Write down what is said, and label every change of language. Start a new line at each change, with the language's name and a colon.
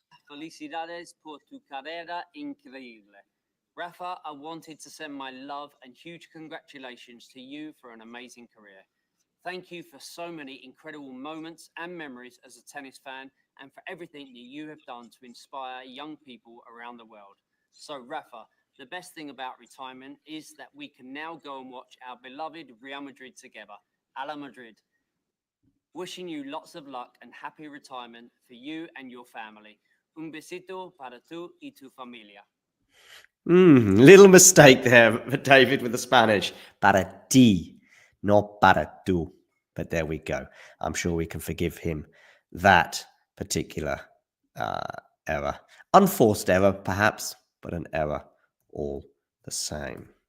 Spanish: Felicidades por tu carrera increíble.
English: Rafa, I wanted to send my love and huge congratulations to you for an amazing career. Thank you for so many incredible moments and memories as a tennis fan, and for everything that you have done to inspire young people around the world. So, Rafa, the best thing about retirement is that we can now go and watch our beloved Real Madrid together. A la Madrid. Wishing you lots of luck and happy retirement for you and your family.
Spanish: Un besito para tú y tu familia.
English: Little mistake there, David, with the Spanish.
Spanish: Para ti,
English: not
Spanish: para tú.
English: But there we go. I'm sure we can forgive him that particular error. Unforced error, perhaps. but an error all the same.